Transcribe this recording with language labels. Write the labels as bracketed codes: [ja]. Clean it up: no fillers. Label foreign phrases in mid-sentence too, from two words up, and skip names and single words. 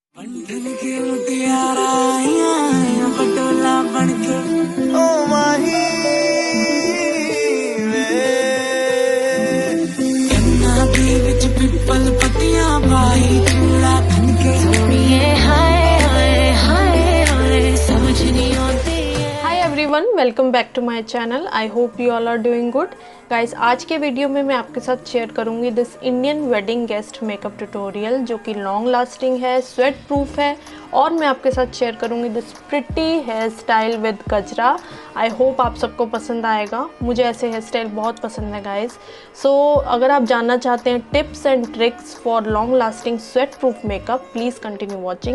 [pa] ਬੰਧਨ ਕੇ ਮੁਟਿਆਰਾ ਆਇਆ ਪਟੋਲਾ ਬਣਕੇ ਓ ਮਾਹੀ ਵੇ ਕੰਨਾਂ ਦੀ ਵਿਚ ਪਿੱਪਲ ਪੱਤੀਆਂ ਭਾਈ ਚੂੜਾ ਬਣਕੇ ਸੋਹਣੀਏ ਹਾਏ ਹਾਏ ਹਾਏ ਹਾਏ [hi] समझ नहीं आती। [en] Hi everyone, welcome back to my channel. I hope you all are doing good. [hi] गाइस, आज के वीडियो में मैं आपके साथ शेयर करूंगी [en] this Indian wedding guest makeup tutorial [hi] जो कि [en] long lasting [hi] है, [en] sweat proof [hi] है और मैं आपके साथ शेयर करूंगी [en] this pretty hair style with [hi] गजरा। [en] I hope [hi] आप सबको पसंद आएगा। मुझे ऐसे हेयर स्टाइल बहुत पसंद है गाइस। सो अगर आप जानना चाहते हैं [en] tips and tricks for long lasting sweat proof makeup, please continue watching.